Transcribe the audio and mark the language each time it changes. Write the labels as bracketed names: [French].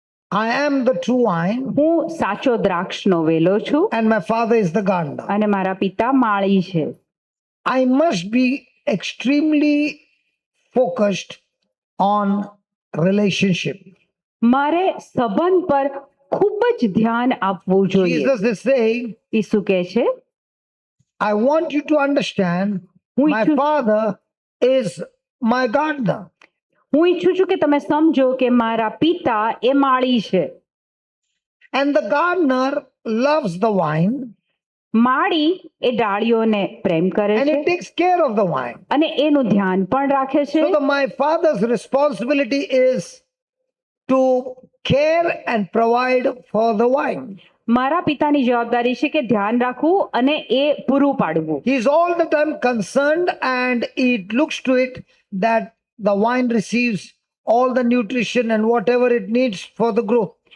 [English] I am the true wine, [Gujarati] હું સાચો દ્રાક્ષનો વેલો છું [English] and my Father is the gardener. [Gujarati] અને મારા પિતા માળી છે. [English] I must be extremely focused on relationship. [Gujarati] મારે સંબંધ પર ખૂબ જ ध्यान આપવું જોઈએ. [English] Jesus is saying, [Gujarati] ઈસુ કહે છે, [English] I want you to understand [Gujarati] હું [English] my [Gujarati] ઈચ્છું [English] Father is my gardener. [Gujarati] હું ઈચ્છું છું કે તમે સમજો કે મારા પિતા એ માળી છે. [English] And the gardener loves the vine [Gujarati] માળી એ ડાળીઓને પ્રેમ કરે [English] and [Gujarati] છે [English] he takes care of the vine. [Gujarati] અને એનું ધ્યાન પણ રાખે છે. [English] So my Father's responsibility is to care and provide for the vine. [Gujarati] મારા પિતાની જવાબદારી છે કે ધ્યાન રાખવું અને એ પૂરું પાડવું. [English] He is all the time concerned and he looks to it that the vine receives all the nutrition and whatever it needs for the growth.